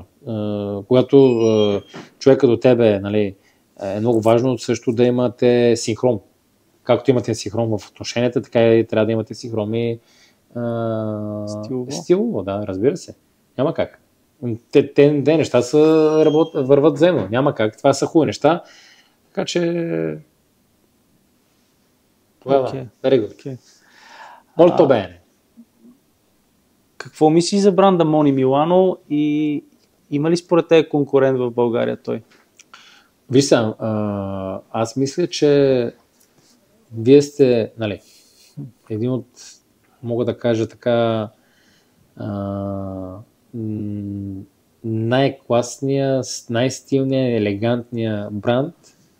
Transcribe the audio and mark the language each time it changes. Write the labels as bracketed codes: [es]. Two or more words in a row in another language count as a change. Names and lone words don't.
[bg] Когато човека до тебе, нали, е много важно също да имате синхрон. Както имате синхрон в отношенията, така и трябва да имате синхрон и стилово, да, разбира се. Няма как. Те неща върват взаимно. Няма как. Това са хубави неща. Така че... [en] Very good. [it] Molto bene. [bg] Какво мисли за бранда Мони Милано и има ли според те конкурент в България той? Виж сега, аз мисля, че вие сте, нали, един от, мога да кажа така, най-класния, най-стилния, елегантния бранд.